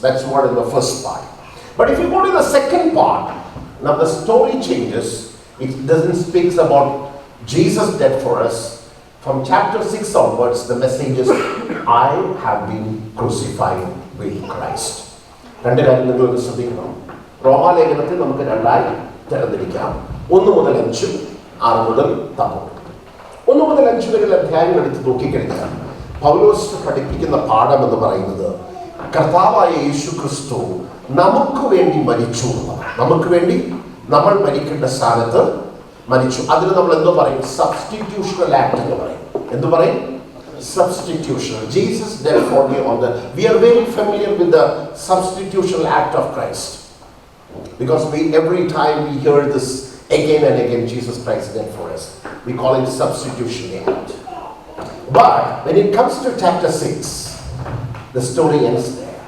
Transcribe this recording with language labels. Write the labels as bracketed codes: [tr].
[en] That's what in the first part. But if you go to the second part, now the story changes. It doesn't speak about Jesus dead for us. From chapter 6 onwards, the message is, I have been crucified with Christ. [ml] രണ്ട് കാര്യം നിങ്ങൾ ശ്രദ്ധിക്കണം. റോമാലേഖനത്തിൽ നമുക്ക് രണ്ടായി തരംതിരിക്കാം. 1 മുതൽ 5, 6 മുതൽ 10. 1 മുതൽ 5 വരെയുള്ള അധ്യായങ്ങൾ എടുത്ത് നോക്കിക്കഴിഞ്ഞാൽ പൗലോസ് പഠിപ്പിക്കുന്ന പാഠം എന്ന് പറയുന്നത്, കർത്താവായ യേശു ക്രിസ്തു നമുക്ക് വേണ്ടി മരിച്ചു എന്നതാണ്. നമുക്ക് വേണ്ടി നമ്മൾ മരിക്കേണ്ട സ്ഥാനത്ത് മരിച്ചു. അതിന് നമ്മൾ എന്തോ പറയും? സബ്സ്റ്റിറ്റ്യൂഷണൽ ആക്ട് എന്ന് പറയും. എന്ത് പറയും? [en] Substitutional. Jesus dead for me on the. We are very familiar with the substitutional act of Christ, because every time we hear this again and again, Jesus Christ dead for us, we call it substitutionary act. But when it comes to chapter 6, the story ends there.